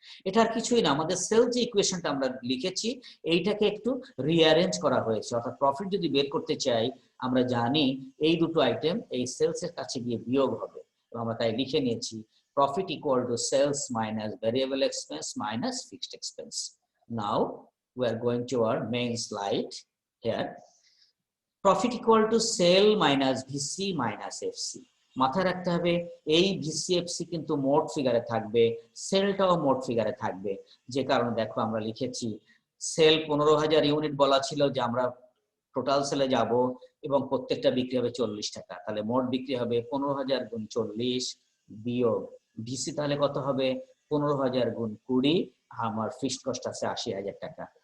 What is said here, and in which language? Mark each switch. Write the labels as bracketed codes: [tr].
[bn] এটা আর কিছুই না, আমাদের সেলস যে ইকুয়েশনটা আমরা লিখেছি এইটাকে একটু রিঅ্যারেঞ্জ করা হয়েছে। অর্থাৎ প্রফিট যদি বের করতে চাই, আমরা জানি এই দুটো আইটেম এই সেলস এর কাছে গিয়ে বিয়োগ হবে, তো আমরা তাই লিখে নিয়েছি [en] profit equal to sales minus variable expense minus fixed expense. Now we are going to our main slide here. Profit equal to sale minus VC minus FC. [bn] মাথায় রাখতে হবে এই ভিসি এফসি কিন্তু মোট ফিগারে থাকবে, সেলটাও মোট ফিগারে থাকবে। যে কারণে দেখো আমরা লিখেছি সেল 15,000 ইউনিট বলা ছিল যে আমরা টোটাল সেলে যাব এবং প্রত্যেকটা বিক্রি হবে 40 টাকা, তাহলে মোট বিক্রি হবে 15,000 গুণ 40 বিয়োগ ভিসি, তাহলে কত হবে 15,000 গুণ 20, আমার ফিক্সড কস্ট আছে 80,000 টাকা।